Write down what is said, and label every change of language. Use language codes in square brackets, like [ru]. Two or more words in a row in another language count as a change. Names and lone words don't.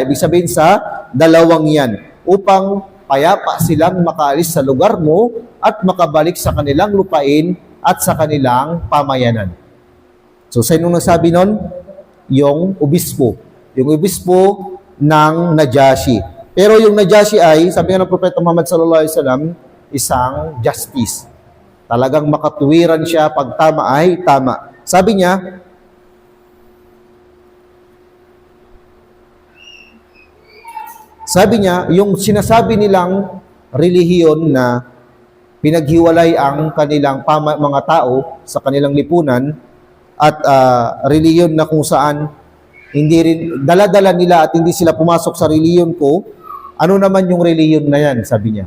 [tl] Ibig sabihin sa dalawang yan, upang payapa silang makaalis sa lugar mo at makabalik sa kanilang lupain at sa kanilang pamayanan. So, sino nagsabi nun? Yung obispo. Yung obispo ng Najashi. Pero yung Najashi ay, sabi nga ng Propeta Muhammad [ar] صلى الله عليه وسلم, [tl] isang justice. Talagang makatuwiran siya, pag tama ay tama. Sabi niya, yung sinasabi nilang relihiyon na pinaghiwalay ang kanilang mga tao sa kanilang lipunan at relihiyon na kung saan hindi rin dala-dala nila at hindi sila pumasok sa relihiyon ko, ano naman yung relihiyon na yan, sabi niya.